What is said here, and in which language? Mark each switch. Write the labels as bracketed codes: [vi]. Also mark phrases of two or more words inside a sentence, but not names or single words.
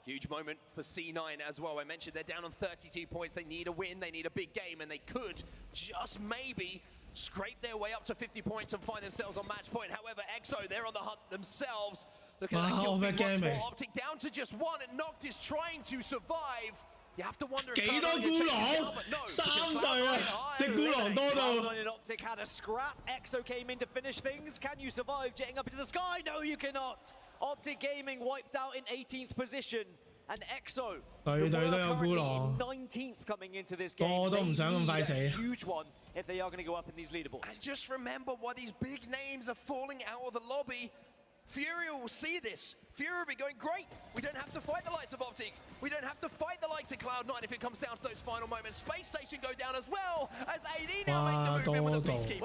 [en] Huge moment for C9 as well. I mentioned they're down on 32 points. They need a win. They need a big game, and they could just maybe scrape their way up to 50 points and find themselves on match point. However, EXO, they're on the hunt themselves. Look at that kill feed once more. Optic down to just 1, and Noct is trying to survive. You have to wonder if [yue] 幾多孤狼？3隊啊！隻孤狼多到。 [en] Optic had a scrap. EXO came in to finish things. Can you survive jetting up into the sky? No, you cannot. Optic Gaming wiped out in 18th position. And EXO, [yue] 隊隊都有孤狼。 [en] 19th coming into this game. [yue] 個都唔想咁快死。 [en] Huge one if they are going to go up in these leaderboards. And just remember why these big names are falling out of the lobby. Fury will see this. Fury will be going, great, we don't have to fight the likes of Optic. We don't have to fight the likes of Cloud9 if it comes down to those final moments. Space Station go down as well, as AD now make the move in with the Peacekeeper.